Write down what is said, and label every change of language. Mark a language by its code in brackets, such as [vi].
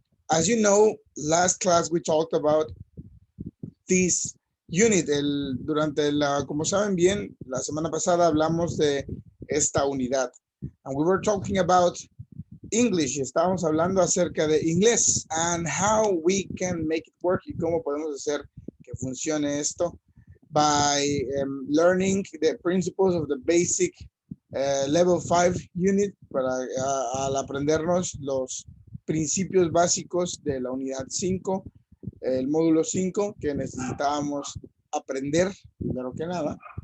[en] As you know, last class we talked about this unit. [es] Como saben bien, la semana pasada hablamos de esta unidad. [en] And we were talking about English. [es] Estábamos hablando acerca de inglés [en] and how we can make it work [es] y cómo podemos hacer que funcione esto [en] by learning the principles of the basic level 5 unit [es] al aprendernos los principios básicos de la unidad 5, el módulo 5 que necesitábamos aprender primero que nada.